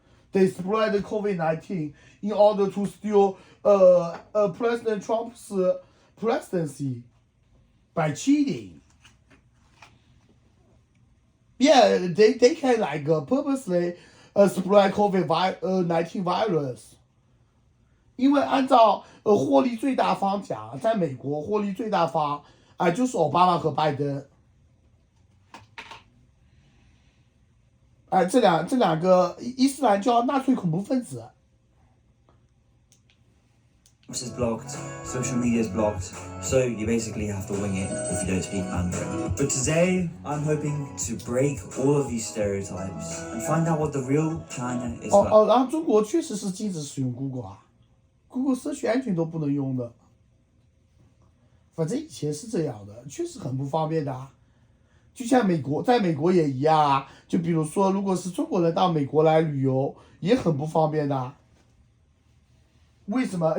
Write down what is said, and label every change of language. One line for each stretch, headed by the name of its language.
English: They spread COVID-19 in order to steal President Trump's presidency by cheating. Yeah, they can like purposely spread COVID-19 virus。
Chinese: 因为按照获利最大方讲，在美国获利最大方就是奥巴马和拜登。这两个伊斯兰教纳粹恐怖分子。
English: is blocked, social media is blocked, so you basically have to wing it if you don't speak Mandarin. But today, I'm hoping to break all of these stereotypes and find out what the real China is like.
Chinese: 然后中国确实是禁止使用 Google Google 搜寻安全都不能用的。反正以前是这样的，确实很不方便的就像在美国也一样就比如说，如果是中国人到美国来旅游，也很不方便的。为什么？